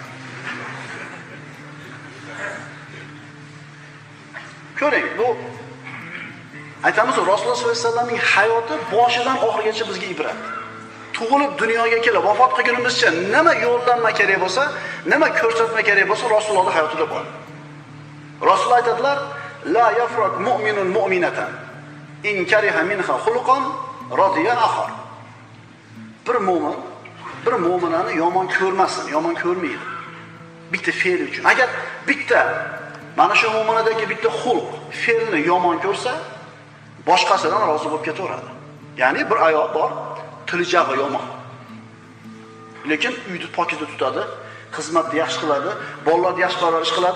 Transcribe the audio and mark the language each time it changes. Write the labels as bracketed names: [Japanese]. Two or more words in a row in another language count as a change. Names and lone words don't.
[Uzbek] Ko'ring, bu aytamiz, Rasululloh [Arabic] صلى الله عليه وسلم [Uzbek] hayoti boshidan oxirigacha bizga ibrat. Tug'ilib dunyoga kelib vafot qilgunimizcha nima yo'llanma kerak bo'lsa, nima ko'rsatma kerak bo'lsa Rasulullohning hayotida bor. Rasululloh aytadilar: [Arabic] "لا يفرك مؤمن مؤمنة إن كره منها خلقا رضي آخر." [Uzbek] Bir mo'minani yomon ko'rmasin, yomon ko'rmaydi. Bitta fe'l uchun. Agar bitta mana shu mo'minadagi bitta xulq, fe'lni yomon ko'rsa, boshqasidan rozi bo'lib ketaveradi. Ya'ni bir ayol bor, tili jag'i yomon. Lekin uyni pokizda tutadi, xizmatni yaxshi qiladi, bolalarni yaxshi parvarish qiladi.